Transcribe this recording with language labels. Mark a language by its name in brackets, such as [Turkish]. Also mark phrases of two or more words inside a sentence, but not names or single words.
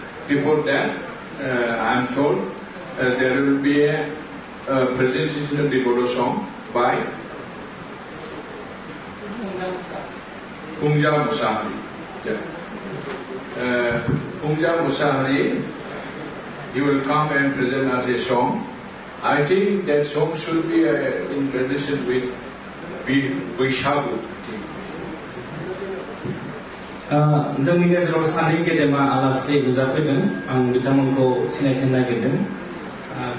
[English] Before that, I am told there will be a presentation of the Bodo song by Pungja Musahari. Pungja Musahari, he will come and present us a song. I think that song should be in relation with Vaishagu. [Bodo] जोंनि गेजेराव सानै गेदेमा आलासि नुजाफैदों. आं बिथांमोनखौ सिनायथिनो नागिरदों.